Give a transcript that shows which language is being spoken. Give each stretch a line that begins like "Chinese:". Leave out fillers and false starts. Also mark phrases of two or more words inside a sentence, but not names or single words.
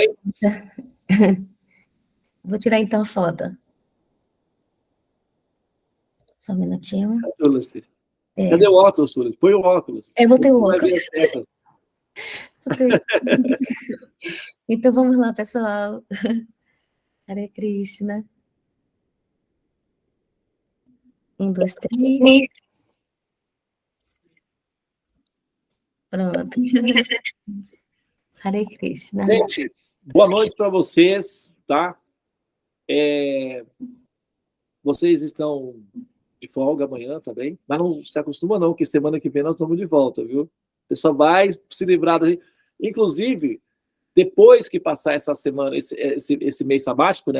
Portuguese: bem. Vou tirar então a foto. Só um minutinho. Cadê o óculos, Sulis? Põe o óculos. Eu botei o Vai ver óculos. as tetas. Então vamos lá, pessoal. Hare Krishna. 1, 2, 3. Pronto. Hare Krishna. Gente, boa noite para vocês, tá? Vocês estão de folga amanhã também, mas não se acostuma não, que semana que vem nós estamos de volta, viu? Você só vai se livrar da gente. Inclusive, depois que passar essa semana, esse mês sabático, né?